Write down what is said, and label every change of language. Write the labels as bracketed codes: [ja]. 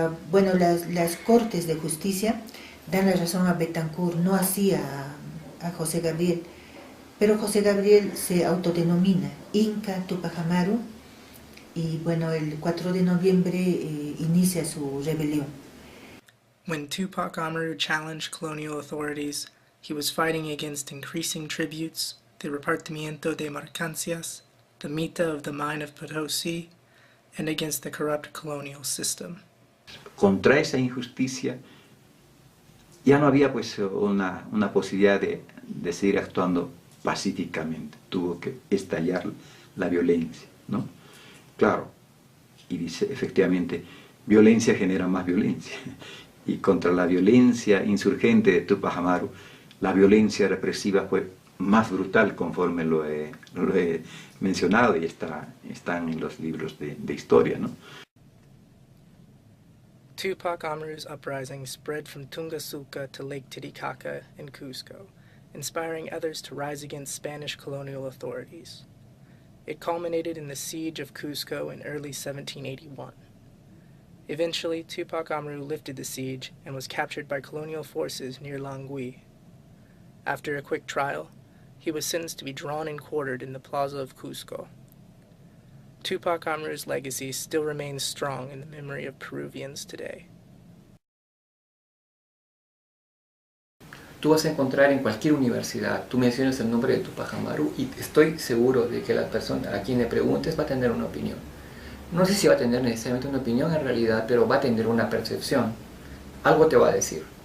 [es] Bueno, las cortes de justicia dan la razón a Betancourt, no así a José Gabriel, pero José Gabriel se autodenomina Inca Tupac Amaru y bueno, el 4 de noviembre inicia su rebelión. [en] When Tupac Amaru challenged colonial authorities, he was fighting against increasing tributes, the repartimiento de mercancías, the mita of the mine of Potosí, and against the corrupt colonial system. [es] contra esa injusticia ya no había pues una posibilidad de seguir actuando pacíficamente. Tuvo que estallar la violencia, ¿no? Claro, y dice, efectivamente, violencia genera más violencia. Y contra la violencia insurgente de Tupac Amaru, la violencia represiva fue más brutal, conforme lo he mencionado, y están en los libros de historia, ¿no? [en] Tupac Amaru's uprising spread from Tungasulca to Lake Titicaca in Cusco, inspiring others to rise against Spanish colonial authorities. It culminated in the siege of Cusco in early 1781. Eventually, Tupac Amaru lifted the siege and was captured by colonial forces near Langui. After a quick trial, he was sentenced to be drawn and quartered in the plaza of Cusco. Tupac Amaru's legacy still remains strong in the memory of Peruvians today. [es] Tú vas a encontrar en cualquier universidad, tú mencionas el nombre de Tupac Amaru y estoy seguro de que la persona a quien le preguntes va a tener una opinión. No sé si va a tener necesariamente una opinión en realidad, pero va a tener una percepción. Algo te va a decir.